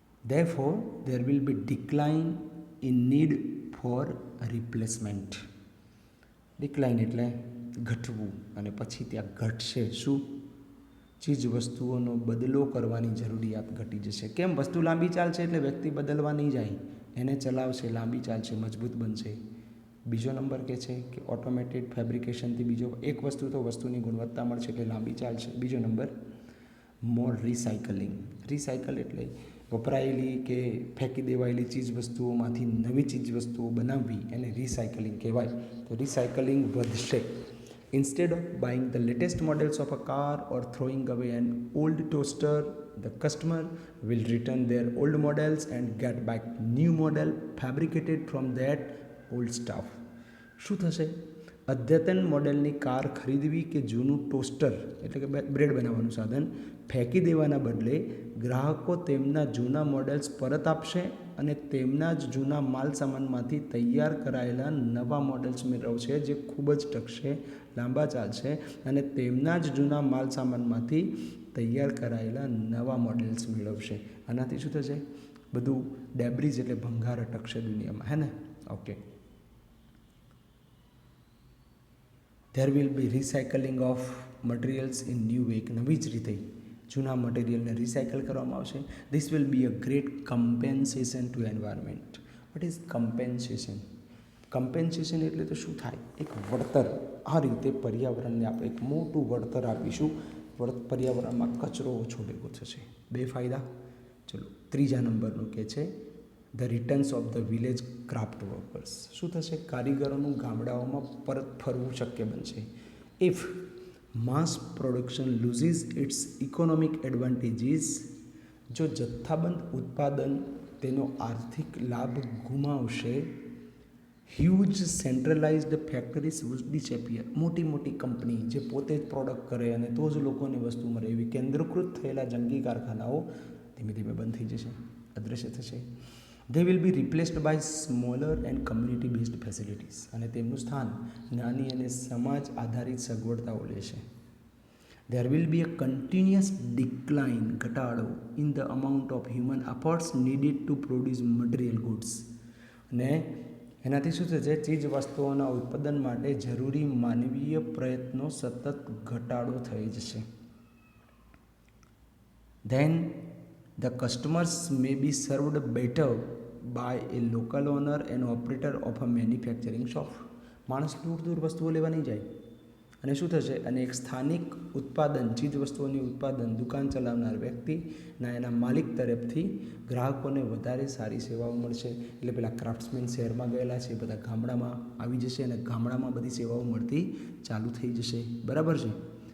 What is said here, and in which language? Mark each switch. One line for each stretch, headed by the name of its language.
English: Therefore, there will be decline in need for replacement.
Gujarati: Decline એટલે ઘટવું અને પછી ત્યાં ઘટશે શું? ચીજ વસ્તુઓનો બદલો કરવાની જરૂરિયાત ઘટી જશે. કેમ? વસ્તુ લાંબી ચાલશે એટલે વ્યક્તિ બદલવા નહીં જાય, એને ચલાવશે, લાંબી ચાલશે, મજબૂત બનશે. બીજો નંબર કે છે કે ઓટોમેટેડ ફેબ્રિકેશનથી બીજો એક વસ્તુ તો વસ્તુની ગુણવત્તા મળશે એટલે લાંબી ચાલશે. બીજો નંબર મોર રિસાયકલિંગ. રિસાયકલ એટલે વપરાયેલી કે ફેંકી દેવાયેલી ચીજ વસ્તુઓમાંથી નવી ચીજ વસ્તુઓ બનાવવી, એને રિસાયકલિંગ કહેવાય. તો રિસાયકલિંગ વધશે.
English: Instead of buying the latest models of a car or throwing away an old toaster, the customer will return their old models and get back new model fabricated from that old stuff.
Gujarati: શું થશે? અદ્યતન મોડેલની car ખરીદવી કે જૂનું toaster એટલે કે bread બનાવવાનું સાધન ફેંકી દેવાના બદલે ગ્રાહકો તેમના જૂના મોડેલ્સ પરત આપશે અને તેમના જ જૂના માલ સામાનમાંથી તૈયાર કરાયેલા નવા મોડેલ્સ મેળવશે, જે ખૂબ જ ટકશે, લાંબા ચાલશે અને તેમના જ જૂના માલ સામાનમાંથી તૈયાર કરાયેલા નવા મોડેલ્સ મેળવશે. આનાથી શું થશે? બધું ડેબ્રીઝ એટલે ભંગાર અટકશે દુનિયામાં, હે ને? Okay.
English: There will be recycling of materials in new way. નવી જ રીતે
Gujarati: જૂના મટીરિયલને રિસાયકલ કરવામાં આવશે. This will be a great compensation two environment. What is compensation? Compensation એટલે તો શું થાય? એક વળતર. આ રીતે પર્યાવરણને આપણે એક મોટું વળતર આપીશું. પર્યાવરણમાં કચરો ઓછો ભેગો થશે. 2 ફાયદા. ચલો ત્રીજા નંબરનું કે છે the returns of the village craft workers. શું થશે? કારીગરોનું ગામડાઓમાં પરત ફરવું શક્ય બનશે. If mass production લૂઝીસ it's economic advantages, જો જથ્થાબંધ ઉત્પાદન તેનો આર્થિક લાભ ગુમાવશે. Huge સેન્ટ્રલાઇઝડ factories wood ડિસએપિયર. મોટી કંપની જે પોતે જ પ્રોડક્ટ કરે અને તો જ લોકોને વસ્તુ મળે એવી કેન્દ્રીકૃત થયેલા જંગી કારખાનાઓ ધીમે ધીમે બંધ થઈ જશે, અદૃશ્ય થશે.
English: They will be replaced by smaller and community based facilities.
Gujarati: અને તેમનું સ્થાન નાની અને સમાજ આધારિત સગવડતાઓ લેશે.
English: There will be a continuous decline, ઘટાડો in the amount of human efforts needed to produce material goods.
Gujarati: અને એનાથી શું થશે? ચીજ વસ્તુઓના ઉત્પાદન માટે જરૂરી માનવીય પ્રયત્નો સતત ઘટાડો થઈ જશે.
English: Then the customers may be served better by a local owner and operator of a manufacturing shop.
Gujarati: માણસ દૂર વસ્તુઓ લેવા નહીં જાય. અને શું થશે? અને એક સ્થાનિક ઉત્પાદન, ચીજ વસ્તુઓની ઉત્પાદન દુકાન ચલાવનાર વ્યક્તિના એના માલિક તરફથી ગ્રાહકોને વધારે સારી સેવાઓ મળશે. એટલે પેલા ક્રાફ્ટ્સમેન શહેરમાં ગયેલા છે, બધા ગામડામાં આવી જશે અને ગામડામાં બધી સેવાઓ મળતી ચાલુ થઈ જશે. બરાબર છે?